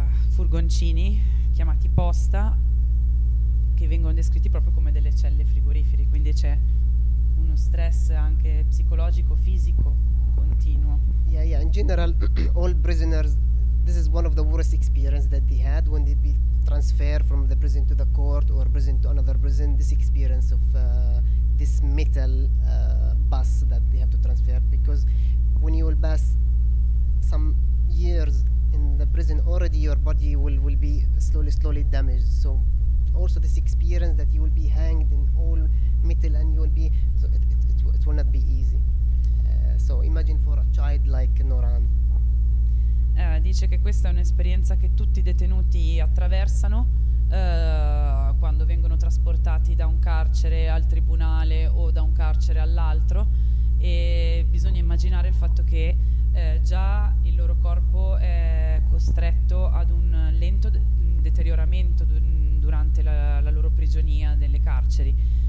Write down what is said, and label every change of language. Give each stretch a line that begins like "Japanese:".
Italian: furgoncini chiamati posta, che vengono descritti proprio come delle celle frigorifere, quindi c'è uno stress anche psicologico, fisico continuo.
English: Yeah. In general, all prisoners, this is one of the worst experiences that they had when they'd be transferred from the prison to the court or prison to another prison. This experience of this metal bus that they have to transfer, because when you will pass some years in the prison, already your body will be slowly damaged. So also this experience that you will be hanged in all metal and you will be, so it will not be easy. So imagine for a child like Nuran.
Italian: Dice che questa è un'esperienza che tutti i detenuti attraversano quando vengono trasportati da un carcere al tribunale o da un carcere all'altro, e bisogna immaginare il fatto che già il loro corpo è costretto ad un lento deterioramento durante la loro prigionia nelle carceri.